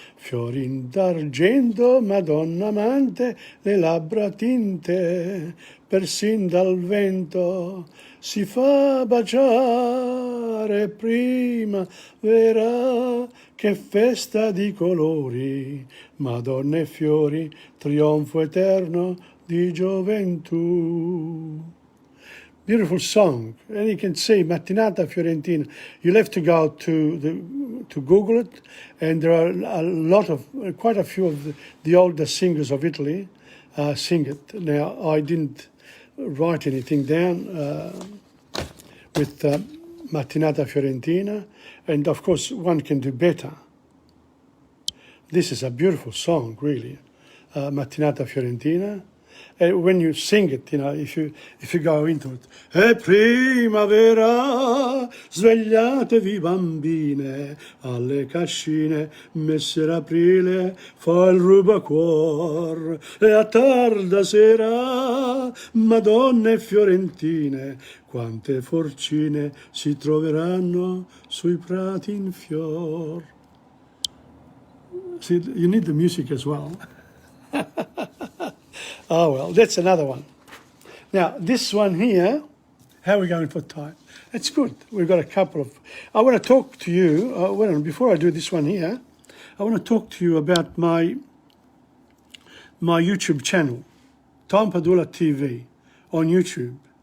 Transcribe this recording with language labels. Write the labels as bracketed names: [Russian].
[Italian] Fiorin d'argento, Madonna amante, le labbra tinte, persin dal vento si fa baciare primavera, che festa di colori, Madonna e fiori, trionfo eterno di gioventù. [English] Beautiful song, and you can see Mattinata Fiorentina. You'll have to go to Google it, and there are quite a few of the older singers of Italy sing it. Now, I didn't write anything down with Mattinata Fiorentina, and of course one can do better. This is a beautiful song, really. Mattinata Fiorentina. when you sing it, if you go into it. [Italian] È primavera, svegliatevi bambine, alle cascine, messer aprile, fa il rubacuor, e a tarda sera, madonne fiorentine, quante forcine si troveranno sui prati in fior. [English] See, you need the music as well. Oh, well, that's another one. Now, this one here, how are we going for time? It's good. We've got a couple of... I want to talk to you, before I do this one here, I want to talk to you about my YouTube channel, TomPadulaTV, on YouTube.